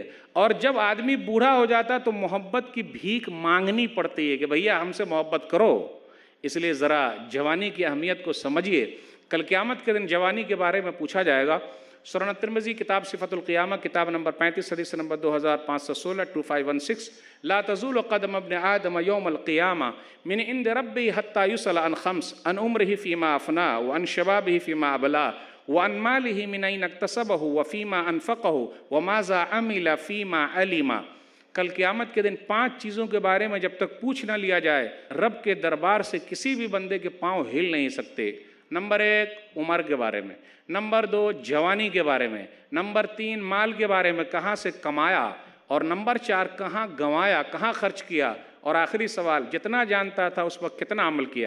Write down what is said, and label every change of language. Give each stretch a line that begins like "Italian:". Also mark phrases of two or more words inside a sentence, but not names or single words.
Hindi: और जब आदमी बूढ़ा हो जाता है तो मोहब्बत की भीख मांगनी पड़ती है कि भैया हमसे मोहब्बत करो। इसलिए ज़रा जवानी की अहमियत को समझिए। कल क़यामत के दिन जवानी के बारे में पूछा जाएगा। सुनन तिरमिज़ी किताब सिफ़तुल क़ियामा किताब नंबर 35 हदीस नंबर 2516 2516,
Arabic: لا تزول قدم ابن آدم يوم القيامة من عند ربي حتى يسأل عن خمس عن عمره فيما أفنى وعن شبابه فيما أبلى وعن ماله من أين اكتسبه وفيما أنفقه وماذا عمل فيما علم.
Hindi: कल क़यामत के दिन 5 चीज़ों के बारे में जब तक पूछ न लिया जाए, रब के दरबार से किसी भी बंदे के पाँव हिल नहीं सकते। नंबर 1 उम्र के बारे में, नंबर 2 जवानी के बारे में, नंबर 3 माल के बारे में, कहाँ से कमाया, और नंबर 4 कहाँ गंवाया, कहाँ खर्च किया, और आखिरी सवाल जितना जानता था उस पर कितना अमल किया।